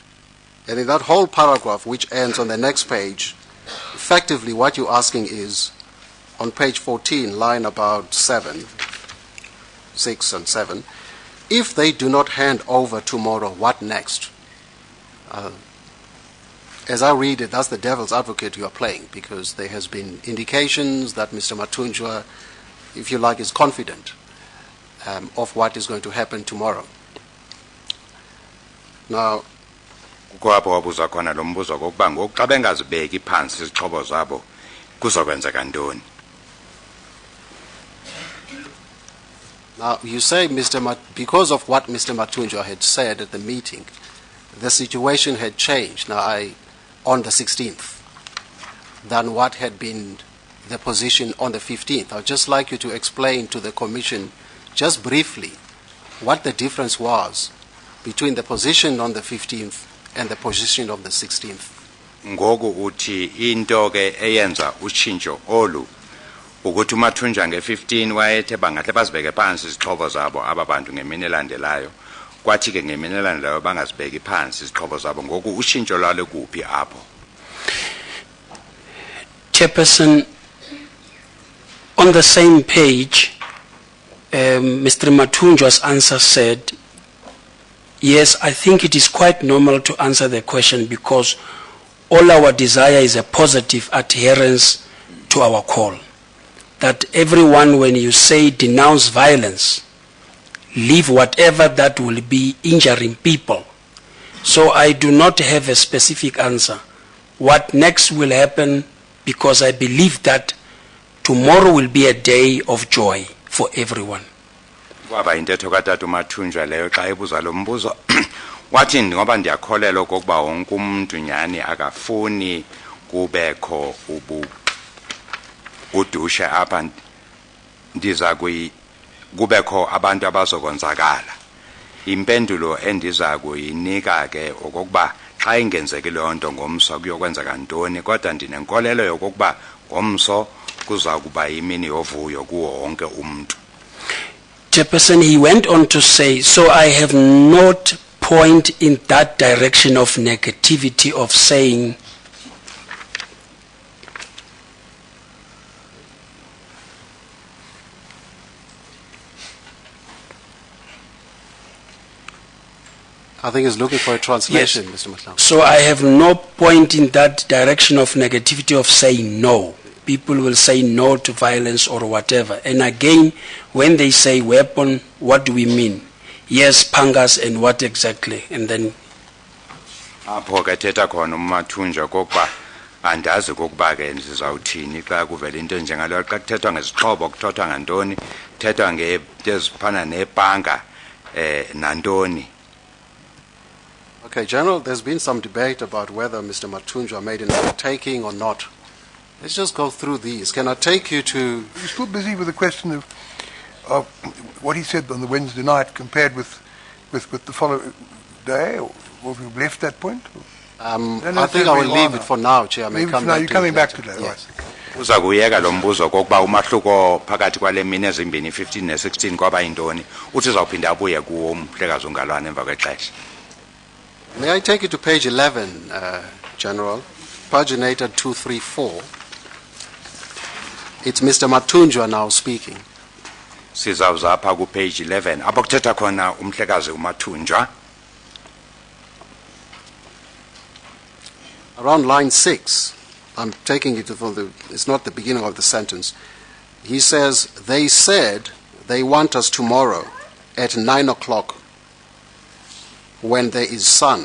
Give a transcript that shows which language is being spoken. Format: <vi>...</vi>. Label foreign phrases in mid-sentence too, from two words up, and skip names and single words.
<en>And in that whole paragraph, which ends on the next page, effectively what you're asking is, on page 14, line about 6 and 7, if they do not hand over tomorrow, what next? As I read it, that's the devil's advocate you are playing, because there has been indications that Mr. Matunjwa, if you like, is confident of what is going to happen tomorrow. Now,</en> <xh>kwapho wabuza khona lo mbuzo kokuba ngoku xa bengazibeki phansi izixhobo zabo kuzokwenzeka ntoni.</xh> <en>Now, you say, because of what Mr. Matunjwa had said at the meeting, the situation had changed on the 16th than what had been the position on the 15th. I'd just like you to explain to the Commission, just briefly, what the difference was between the position on the 15th and the position of the 16th.</en> <xh>Ngoku uthi into ke eyenza utshintsho olu ukuthi uMathunjwa nge15 wayethe bangahle bazibeke phansi izixhobo zabo ababantu ngemini elandelayo kwathi ke ngemini elandelayo bangazibeki phansi izixhobo zabo ngoku utshintsho lwale kuphi apho.</xh> <en>Chairperson, on the same page, Mr. Mathunjwa's answer said, yes, I think it is quite normal to answer the question because all our desire is a positive adherence to our call. That everyone, when you say denounce violence, leave whatever that will be injuring people. So I do not have a specific answer. What next will happen, because I believe that tomorrow will be a day of joy for everyone.</en> <xh>Kwaba intetho katata uMathunjwa leyo xa ebuza lo mbuzo wathi ngoba ndiyakholelwa okokuba wonke umuntu nyani akafuni kubekho udushe apha ndiza kubekho abantu abazokonzakala. Impendulo endiza kuyinika ke okokuba xa ingenzeki leyo nto ngomso kuyokwenzeka ntoni, kodwa ndinenkolelo yokokuba ngomso kuza kuba yimini yovuyo kuwo wonke umuntu.</xh> <en>Chairperson, he went on to say, so I have not point in that direction of negativity of saying I think he's looking for a translation, yes. Mr. Matlaw. So I have no point in that direction of negativity of saying no. People will say no to violence or whatever. And again, when they say weapon, what do we mean? Yes, pangas and what exactly? And then</en> <xh>apho ke thetha khona uMathunjwa kokuba andazi kokuba ke sizawuthini xa kuvela into njengaleyo xa kuthethwa ngezixhobo kuthothwa ngantoni kuthethwa ngento ezifana nepanga nantoni.</xh> <en>Okay, General, there's been some debate about whether Mr. Mathunjwa made an undertaking or not. Let's just go through these. Can I take you to... You're still busy with the question of what he said on the Wednesday night compared with the following day, or have you left that point? I think I will leave it for now, Chair. I may come back to it. You're coming back today, yes. right?</en> <xh>Uza kuyeka lo mbuzo kokuba umahluko phakathi kwale mini ezimbini 15 ne16 kwaba yintoni uthi uzawuphinda abuye kuwo umhlekazi ungalwana emva kwexesha.</xh> <en>May I take you to page 11, General, paginated 234. It's Mr. Mathunjwa now speaking.</en> <xh>Sizawuza apha ku page 11 apho kuthetha khona umhlekazi uMathunjwa.</xh> <en>Around line 6, I'm taking it from it's not the beginning of the sentence. He says, they said they want us tomorrow at 9 o'clock when there is sun.</en>